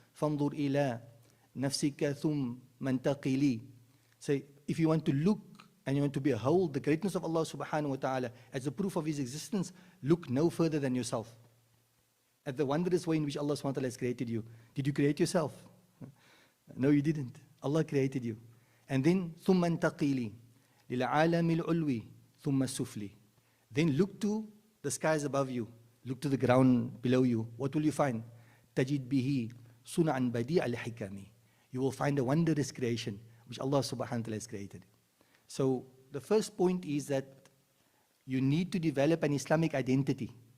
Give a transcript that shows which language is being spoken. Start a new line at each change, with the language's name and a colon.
Arabic: فَانْظُرْ إِلَىٰ نَفْسِكَ ثُمَّ انْتَقِلِي.
English: Say, if you want to look and you want to behold the greatness of Allah subhanahu wa ta'ala as a proof of His existence, look no further than yourself. At the wondrous way in which Allah subhanahu wa ta'ala has created you. Did you create yourself? No, you didn't. Allah created you.
Arabic: And then, ثُمَّ انْتَقِلِي لِلْعَالَمِ الْعُلْوِ ثُمَّ السُّفْلِ.
English: Then look to the skies above you. Look to the ground below you. What will you find?
Arabic: تَجِدْ بِهِ صُنْعًا بَدِيعَ الْحِكَامِ.
English: You will find a wondrous creation which Allah subhanahu wa ta'ala has created. So the first point is that you need to develop an Islamic identity.